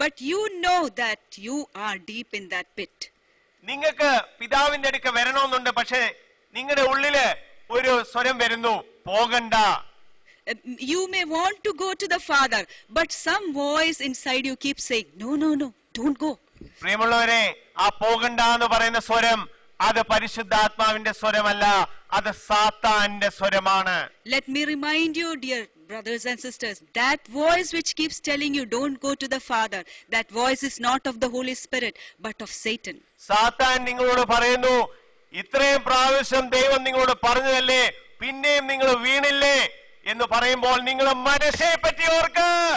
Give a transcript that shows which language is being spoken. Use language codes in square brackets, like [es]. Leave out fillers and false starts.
[en] But you know that you are deep in that pit. [ml] നിങ്ങൾക്ക് പിതാവിന്റെ അടുക്ക വരണമെന്നുണ്ട്, പക്ഷെ നിങ്ങളുടെ ഉള്ളില് ഒരു സ്വരം വരുന്നു, പോകണ്ട. [en] You may want to go to the Father, but some voice inside you keeps saying, no, no, no, don't go. [ml] പ്രിയമുള്ളവരെ, ആ പോകണ്ട എന്ന് പറയുന്ന സ്വരം അത് പരിശുദ്ധാത്മാവിന്റെ സ്വരമല്ല, അത് സാത്താന്റെ സ്വരമാണ്. [en] Let me remind you, dear brothers and sisters, that voice which keeps telling you don't go to the Father, that voice is not of the Holy Spirit but of Satan. [ml] സാത്താൻ നിങ്ങളോട് പറയുന്നു, ഇത്രയും പ്രാവശ്യം ദൈവം നിങ്ങളോട് പറഞ്ഞതല്ലേ, പിന്നെയും നിങ്ങൾ വീണില്ലേ എന്ന് പറയുമ്പോൾ നിങ്ങൾ മനസ്സെ പറ്റി ഓർക്ക്.